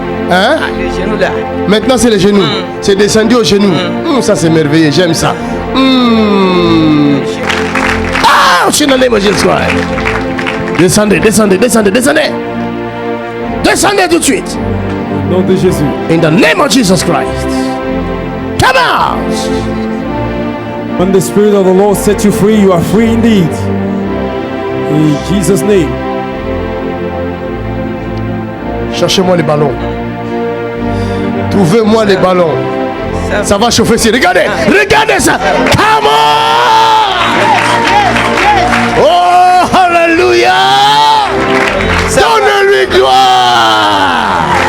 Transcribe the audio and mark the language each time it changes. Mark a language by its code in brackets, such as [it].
[fr] Ah, les genoux là. Maintenant, c'est les genoux. C'est descendu aux genoux. Ça, c'est merveilleux. J'aime ça. Ah, je suis dans les mots, Descendez. Descendez tout de suite. Au nom de Jésus. [en] In the name of Jesus Christ. Come out. When the Spirit of the Lord set you free, you are free indeed. In Jesus' name. [fr] Cherchez-moi les ballons. Trouvez-moi les ballons. Ça va chauffer ici. Regardez. Regardez ça. [en] Come on. [fr] Oh, alléluia. Donne-lui gloire.